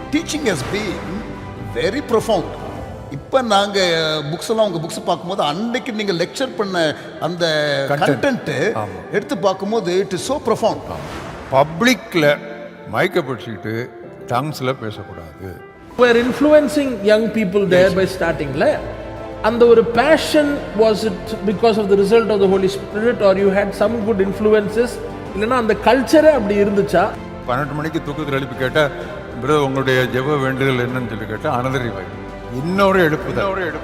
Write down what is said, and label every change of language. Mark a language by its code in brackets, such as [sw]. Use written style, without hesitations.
[en] Teaching has been very profound. [ta] இப்போ நாங்கள் books எல்லாம் உங்கள் புக்ஸ் பார்க்கும்போது அன்னைக்கு நீங்கள் லெக்சர் பண்ண அந்த கண்டென்ட்டு எடுத்து பார்க்கும்போது [en] It is so profound. [ta] பப்ளிக்கில் மைக்கை பிடிச்சிக்கிட்டு டங்ஸில் பேசக்கூடாது. [en] We're influencing young people there by starting la. And the passion, was it because of the result of the Holy Spirit, or you had some good influences? [ta] இல்லைன்னா அந்த கல்ச்சரே அப்படி இருந்துச்சா? 12 மணிக்கு தூக்கத்தில் எழுப்பி கேட்டால், பிரதர் உங்களுடைய ஜெப வேண்டுதல் என்னன்னு சொல்லி கேட்டால் [en] another revive, [ta] இன்னொரு எழுப்புதல்.